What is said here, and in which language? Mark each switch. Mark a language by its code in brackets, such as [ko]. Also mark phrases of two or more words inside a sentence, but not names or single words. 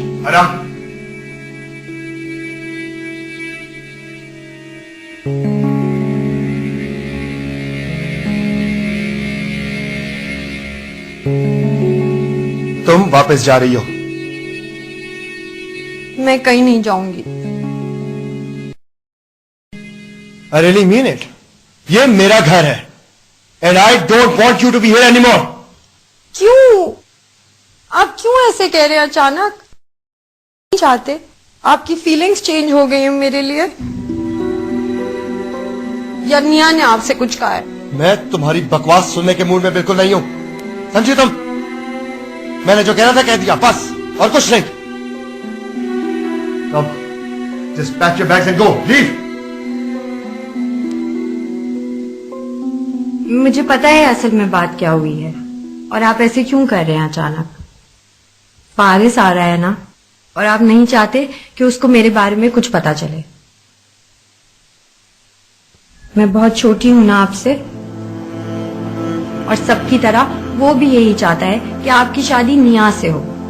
[hi] आराम। तुम वापस जा रही हो? मैं कहीं नहीं जाऊंगी। [en] I really mean it. [hi] ये मेरा घर है [en] and I don't want you to be here anymore. [hi] क्यों? आप क्यों ऐसे कह रहे हैं अचानक? नहीं चाहते? आपकी [en] feelings change [hi] हो गई हैं मेरे लिए? या निया ने आपसे कुछ कहा है? मैं तुम्हारी बकवास सुनने के मूड में बिल्कुल नहीं हूं, समझी तुम? मैंने जो कहना था कह दिया, बस, और कुछ नहीं। [en] Come, just pack your bags and go. Leave. [hi] मुझे पता है असल में बात क्या हुई है और आप ऐसे क्यों कर रहे हैं अचानक। फारिस आ रहा है ना, और आप नहीं चाहते कि उसको मेरे बारे में कुछ पता चले। मैं बहुत छोटी हूं ना आपसे, और सबकी तरह वो भी यही चाहता है कि आपकी शादी निया से हो।